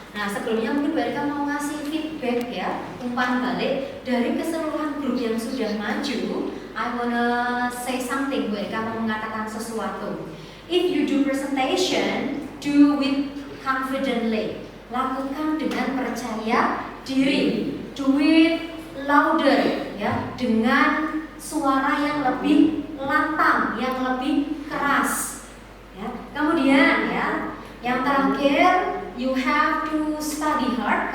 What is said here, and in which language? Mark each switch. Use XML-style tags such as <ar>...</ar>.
<id>Nah, sebelumnya mungkin Mbak Rika mau ngasih feedback ya, umpan balik dari keseluruhan grup yang sudah maju.</id> <en>I wanna say something,</en> <id>Mbak Rika mau mengatakan sesuatu.</id> <en>If you do presentation, do with confidently.</en> <id>Lakukan dengan percaya diri.</id> <en>Do it louder ya,</en> <id>dengan suara yang lebih lantang, yang lebih keras. Ya. Kemudian ya,</id> <en>Yang terakhir, you have to study hard.</en>